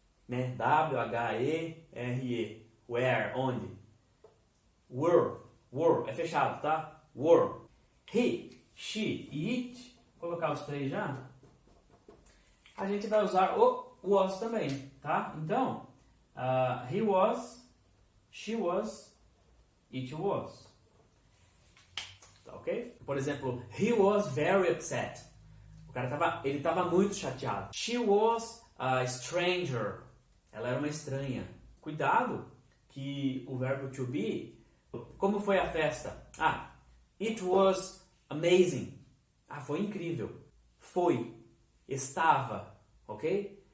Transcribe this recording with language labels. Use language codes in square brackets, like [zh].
[pt] né? W-H-E-R-E. Where, onde? Were, é fechado, tá? Were. He, she e it, vou colocar os três já. A gente vai usar o was também, tá? Então, [en] he was, she was, it was. [pt] Tá ok? Por exemplo, [en] he was very upset. [pt] O cara ele tava muito chateado. [en] She was a stranger. [pt] Ela era uma estranha. Cuidado que o verbo to be, como foi a festa? [en] It was amazing. [pt] Foi incrível. Foi. Estava. Ok?